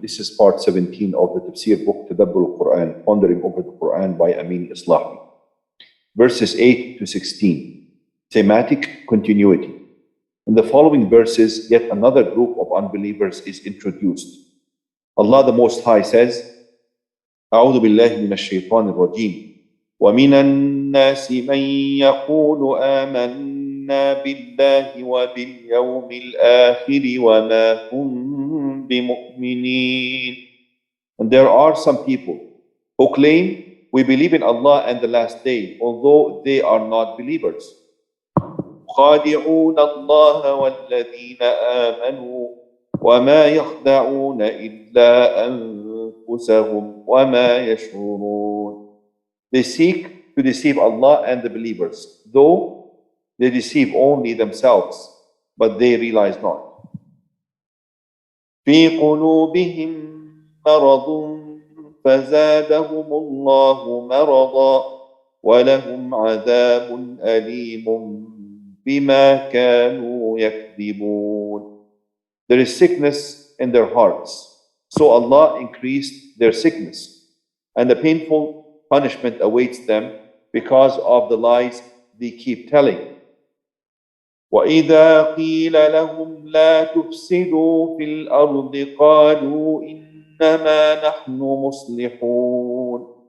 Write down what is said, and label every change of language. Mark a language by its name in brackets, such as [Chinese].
[English] This is part 17 of the Tafsir book, Tadabbur al-Quran, Pondering over the Quran by Amin Islahi. Verses 8 to 16. Thematic continuity. In the following verses, yet another group of unbelievers is introduced. Allah the Most High says, [Arabic] أعوذ بالله من الشيطان الرجيم ومن الناس من يقول آمنا بالله وباليوم الآخر وما هم بمؤمنين. [English] And there are some people who claim we believe in Allah and the last day, although they are not believers. [Arabic] خادعون الله والذين آمنوا وما يخدعون إلا أنفسهم وما يشعرون. [English] They seek to deceive Allah and the believers, though they deceive only themselves, but they realize not. [Arabic] في قلوبهم مرض فزادهم الله مرضا ولهم عذاب أليم بما كانوا يكذبون. [English] There is sickness in their hearts, so Allah increased their sickness, and a painful punishment awaits them because of the lies they keep telling. [Arabic] وَإِذَا قِيلَ لَهُمْ لَا تُفْسِدُوا فِي الْأَرْضِ قَالُوا إِنَّمَا نَحْنُ مُصْلِحُونَ.